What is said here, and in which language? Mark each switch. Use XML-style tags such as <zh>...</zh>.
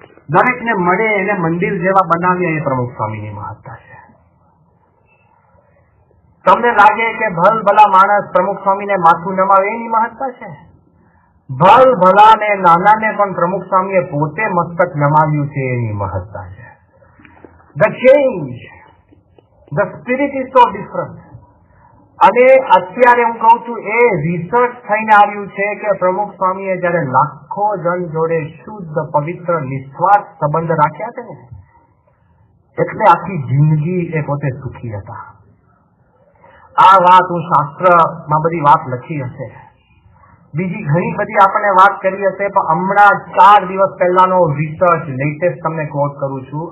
<gu>દરેકને મળે એને મંદિર જેવા બનાવ્યા એ પ્રમુખ સ્વામીની મહત્તા છે. તમને લાગે કે ભલ ભલા માણસ પ્રમુખ સ્વામીને માથું નમાવે એની મહત્તા છે? ભલ ભલા ને નાનાને પણ પ્રમુખ સ્વામીએ પોતે મસ્તક નમાવ્યું છે એની મહત્તા છે.</gu> <en>The change, the spirit is so different.</en> <gu>અને અત્યારે હું કહું છું એ રિસર્ચ થઈને આવ્યું છે કે પ્રમુખ સ્વામીએ જયારે લાખો જન જોડે શુદ્ધ પવિત્ર નિસ્વાર્થ સંબંધ રાખ્યા છે ને એટલે આખી જિંદગી એ પોતે સુખી હતા. આ વાત હું શાસ્ત્રમાં બધી વાત લખી હશે, બીજી ઘણી બધી આપણને વાત કરી હશે, પણ હમણાં 4 દિવસ પહેલાનો રિસર્ચ લેટેસ્ટ તમને કોટ કરું છું.</gu>